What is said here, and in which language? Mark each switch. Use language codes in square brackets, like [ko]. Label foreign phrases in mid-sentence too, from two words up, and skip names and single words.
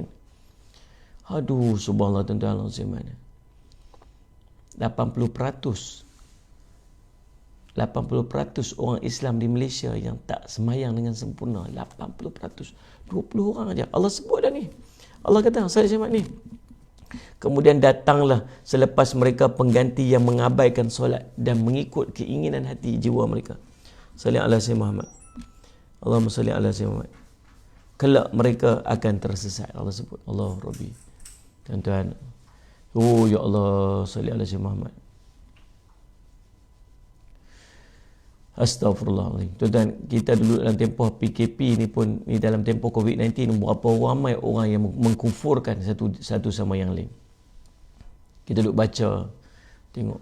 [ms] Aduh, subhanallah tuan-tuan, 80% orang Islam di Malaysia yang tak semayang dengan sempurna. 80%. 20 orang aja. Allah sebut dah ni. Allah kata, saya semak ni. Kemudian datanglah selepas mereka pengganti yang mengabaikan solat dan mengikut keinginan hati jiwa mereka. [ar] صلِّ على سيدنا محمد. اللهم صلِّ على سيدنا محمد. [ms] Kelak mereka akan tersesat. Allah sebut. [ar] الله ربي. [ms] Tuan-tuan. [ar] أوه يا الله، صلِّ على سيدنا محمد. [ms] Astaghfirullahaladzim. Tuan-tuan, kita dulu dalam tempoh PKP ni pun, ni dalam tempoh COVID-19, berapa ramai orang yang mengkufurkan satu sama yang lain. Kita duduk baca, tengok.